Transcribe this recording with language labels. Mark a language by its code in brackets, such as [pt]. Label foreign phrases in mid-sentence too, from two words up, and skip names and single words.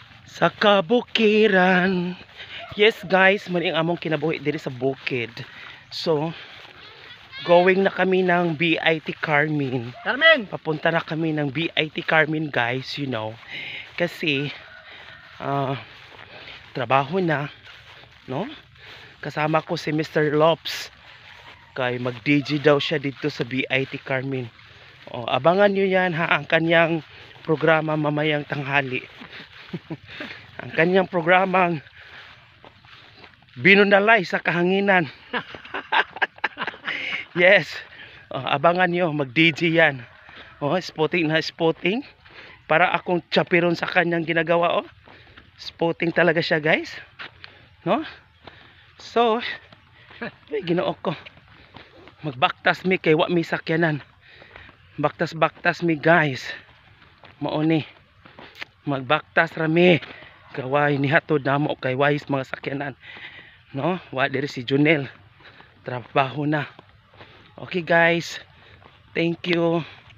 [tl] Sa kabukiran. [en] Yes guys, [ceb] maling among kinabuhi diri sa bukid. [tl] So going na kami ng BIT Carmen. Papunta na kami ng BIT Carmen guys, [en] you know. [tl] Kasi trabaho na, no? Kasama ko si Mr. Lops. Kay mag-DJ daw siya dito sa BIT Carmen. O, abangan nyo yan ha, ang kanyang programa mamayang tanghali. Ang kanyang programang binunalay sa kahanginan. Yes. O, abangan nyo, mag-DJ yan. O, spotting na spotting. Para akong chaperon sa kanyang ginagawa. O, spotting talaga siya guys. No? So, [ceb] ginoo ko. Magbaktas mi kay wa mi sakyanan. Baktas mi guys. Mao ni. Magbaktas rami. Kaway ni hatod namo kay wais mga sakyanan. No? Wa diri si Junel. Trabaho na. [en] Okay guys. Thank you.